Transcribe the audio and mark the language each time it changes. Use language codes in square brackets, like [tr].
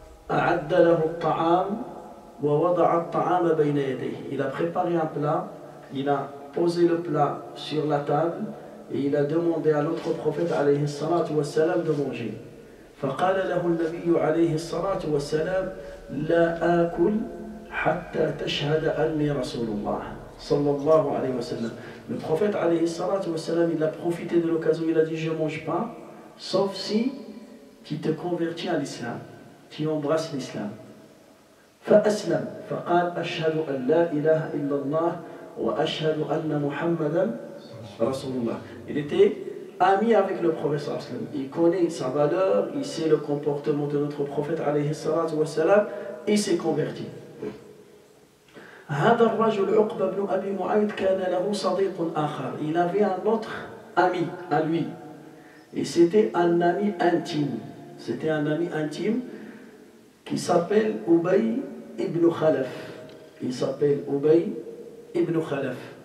[ar] أعد له الطعام ووضع الطعام بين يديه. [fr] Il a préparé un plat, il a posé le plat sur la table et il a demandé à l'autre prophète alayhi salatu wa salam de manger. [ar] فقال له النبي عليه الصلاة والسلام: لا آكل حتى تشهد أني رسول الله صلى الله عليه وسلم. [fr] Le prophète alayhi salatu wa salam, il a profité de l'occasion, il a dit: je ne mange pas sauf si tu te convertis à l'islam, qui embrasse l'islam. [ar] فأسلم فقال: أشهد أن لا إله إلا الله وأشهد أن محمدا رسول الله. [fr] Il était ami avec le prophète sallallahu alayhi wa sallam. Il connaît sa valeur, il sait le comportement de notre prophète alayhi salatu wa salam, il s'est converti. [ar] هذا الرجل عقبة بن أبي معيط كان له صديق آخر. [fr] Il avait un autre ami à lui. Et c'était un ami intime. C'était un ami intime qui s'appelle Ubay ibn Khalaf. Il s'appelle Ubay ibn Khalaf.